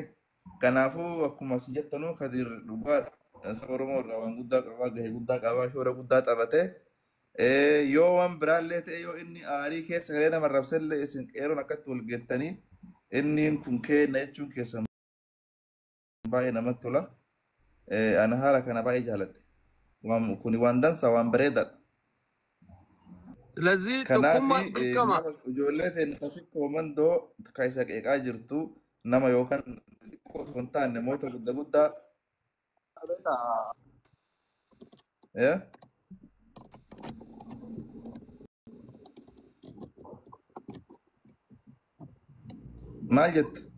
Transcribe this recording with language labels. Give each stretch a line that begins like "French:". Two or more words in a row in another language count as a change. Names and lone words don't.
Oromo: Kanaafuu akkuma isin jettanuu Kadir dhugaadha saba Oromoo irraa waan guddaa qabaa gahee guddaa qabaa shoora guddaa taphatee yoo waan biraallee ta'e yoo inni aarii keessa galee nama rabsellee isin qeeroon akkatti wal geettanii inni kun kenna jechuun keessan baay'ee namatti tola. Ana haala kana baay'ee jaaladhe. Kun waan dansa waan bareedaadha. لذي Kanaaf تكون دركما nama ijoollee ta'e akkasii koomandoo kan isa qeeqaa jirtu nama yookaan xiqqoo osoo hin taane namoota guddaa eh? Maal jettu?